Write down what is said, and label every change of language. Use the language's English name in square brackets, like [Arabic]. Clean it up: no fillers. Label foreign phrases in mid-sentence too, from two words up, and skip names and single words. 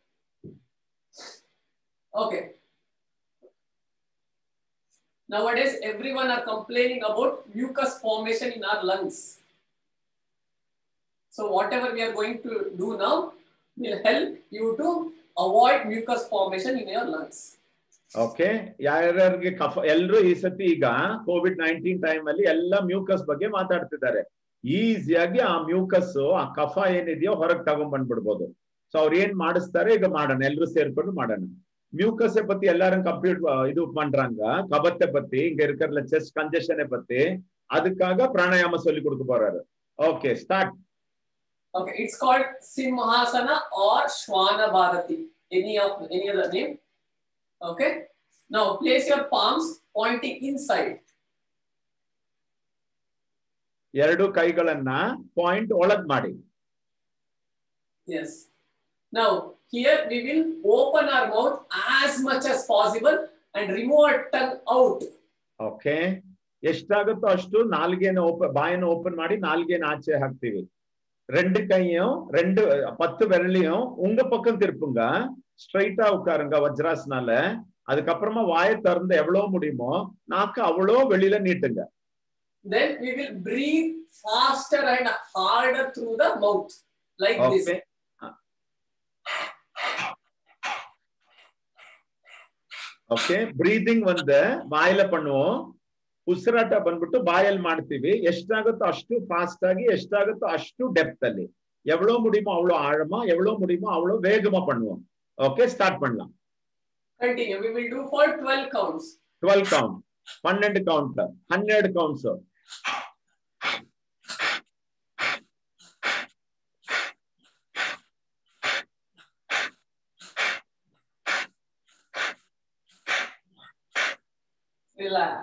[English] Okay. Nowadays, everyone are complaining about mucus formation in our lungs. So whatever we are going to do now will help you to avoid mucus formation in your lungs. [Kannada] ಓಕೆ, ಯಾರ್ಯಾರಿಗೆ ಕಫ, ಎಲ್ಲರೂ ಈ ಸತಿ ಈಗ COVID-19 ಟೈಮ್ ಅಲ್ಲಿ ಎಲ್ಲ ಮ್ಯೂಕಸ್ ಬಗ್ಗೆ ಮಾತಾಡ್ತಿದ್ದಾರೆ. ಈಸಿಯಾಗಿ ಆ ಮ್ಯೂಕಸ್, ಆ ಕಫ ಏನಿದೆಯೋ ಹೊರಗೆ ತಗೊಂಡ್ ಬಂದ್ಬಿಡ್ಬೋದು. ಸೊ ಅವ್ರು ಏನ್ ಮಾಡಿಸ್ತಾರೆ ಈಗ ಮಾಡೋಣ, ಎಲ್ಲರೂ ಸೇರ್ಕೊಂಡು ಮಾಡೋಣ. [Tamil] மியூக்கஸை பத்தி எல்லாரும் இது பண்றாங்க, கபத்தை பத்தி, இங்க இருக்கிற [English] chest congestion [Tamil] பத்தி. அதுக்காக பிராணாயாம சொல்லி கொடுக்க போறாரு. [English] Okay, start. Okay, it's called Simhasana or Shwana Bharati. Any other name? Okay. Now place your palms pointing inside. [Kannada] ಎರಡು ಕೈಗಳನ್ನ ಪಾಯಿಂಟ್ ಒಳಗ್ ಮಾಡಿ. [English] Yes. Now here we will open our mouth as much as possible and remove our tongue out. Okay. [Kannada] ಎಷ್ಟಾಗುತ್ತೋ ಅಷ್ಟು ನಾಲ್ಗೆನ ಬಾಯನ್ನು ಓಪನ್ ಮಾಡಿ ನಾಲ್ಗೆನ ಆಚೆ ಹಾಕ್ತೀವಿ. [Tamil] ரெண்டு கையும் 10 விரலையும் உங்க பக்கம் திருப்புங்க. ஸ்ட்ரைட்டா உட்காருங்க வஜ்ராசனால. அதுக்கப்புறமா வாயை திறந்து எவ்வளவு முடியுமோ நாக்கு அவ்வளோ வெளியில நீட்டுங்க. [English] Then we will breathe faster and harder through the mouth like this. Okay, breathing [Tamil] வந்து வாயில பண்ணுவோம். [Kannada] ಉಸಿರಾಟ ಬಂದ್ಬಿಟ್ಟು ಬಾಯಲ್ಲಿ ಮಾಡ್ತೀವಿ. ಎಷ್ಟಾಗುತ್ತೋ ಅಷ್ಟು ಫಾಸ್ಟ್ ಆಗಿ, ಎಷ್ಟಾಗುತ್ತೋ ಅಷ್ಟು ಡೆಪ್ತ್ ಅಲ್ಲಿ. [Tamil] எவ்வளவு முடியுமோ அவ்வளவு ஆழமா, எவ்வளவு முடியுமோ அவ்வளவு வேகமா பண்ணுவோம். [English] Okay, start [Tamil] பண்ணலாம். [English] Continue. We will do for 12 counts. 12 count. 12 count. 100 counts. Relax.